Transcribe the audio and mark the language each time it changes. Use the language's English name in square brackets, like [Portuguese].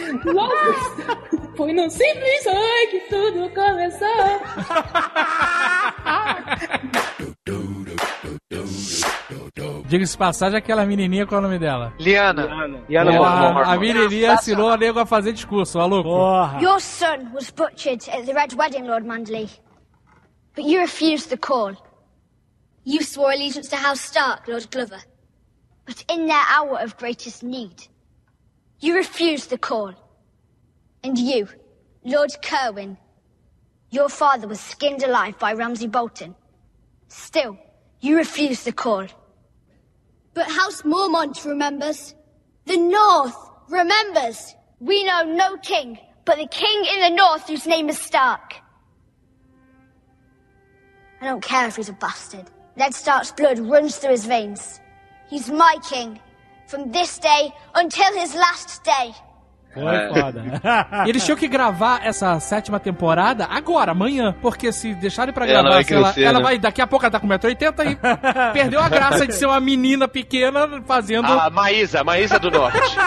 [Portuguese] Logo, foi num simples oi que tudo começou. Diga-se de passagem, aquela menininha, qual é o nome dela? Liana. A menininha assinou a nego a fazer discurso, maluco. Porra. [English] Your son was butchered at the Red Wedding, Lord Manderley. But you refused the call. You swore allegiance to House Stark, Lord Glover. But in their hour of greatest need, you refused the call. And you, Lord Kerwin, your father was skinned alive by Ramsay Bolton. Still, you refused the call. But House Mormont remembers. The North remembers. We know no king, but the king in the North whose name is Stark. I don't care if he's a bastard. Ned Stark's blood runs through his veins. He's my king. From this day until his last day. [Portuguese] Foi foda. E eles tinham que gravar essa 7ª temporada agora, amanhã. Porque se deixarem pra gravar, ela vai, daqui a pouco ela tá com 1,80m e perdeu a graça de ser uma menina pequena fazendo. A Maísa do Norte.